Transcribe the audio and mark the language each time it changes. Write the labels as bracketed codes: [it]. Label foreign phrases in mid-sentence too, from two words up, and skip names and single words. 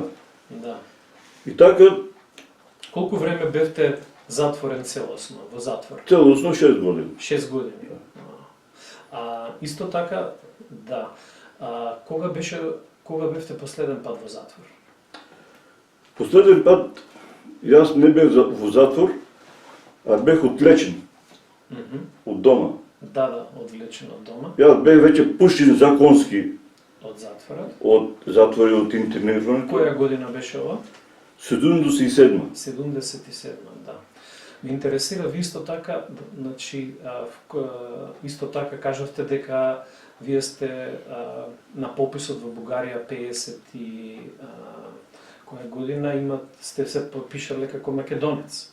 [mk] Да. И така, Колко време бевте затворен целосно, во затвор? целосно 6 години. 6 години. Исто така, да. Кога бевте последен пат во затвор? [bg] Последен път аз не бях в затвор, а бях отлечен Мгм. от дома. Да, отвлечен от дома, Аз бях вече пущен законски от затвора. от затвора и от интернирането. [mk] Која година беше ова? 77. 77, да. Ме интересира, ви исто така, значи, исто така кажавте дека вие сте на пописот во Бугарија 50 и која година сте се подпишале како македонец.